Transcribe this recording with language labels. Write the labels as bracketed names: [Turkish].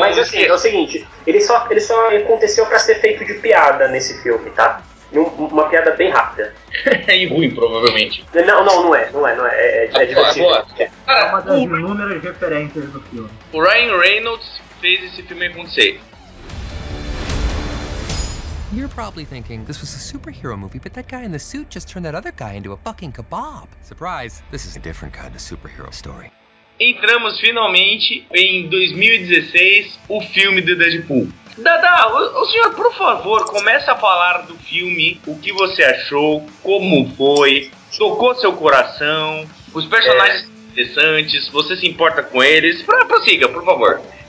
[Portuguese] Mas assim, é o seguinte: ele só aconteceu pra ser feito de piada nesse filme, tá? Uma piada bem rápida. E ruim, provavelmente. Não é. É divertido. É uma das inúmeras referências do filme. O Ryan Reynolds fez esse filme acontecer. [English] You're probably thinking, this was a superhero movie, but that guy in the suit just turned that other guy into a fucking kebab. Surprise, this is a different kind of superhero story. [Portuguese] Entramos finalmente em 2016, o filme de Deadpool. Dada, o senhor, por favor, comece a falar do filme, o que você achou, como foi, tocou seu coração, os personagens interessantes, você se importa com eles, prossiga, por favor.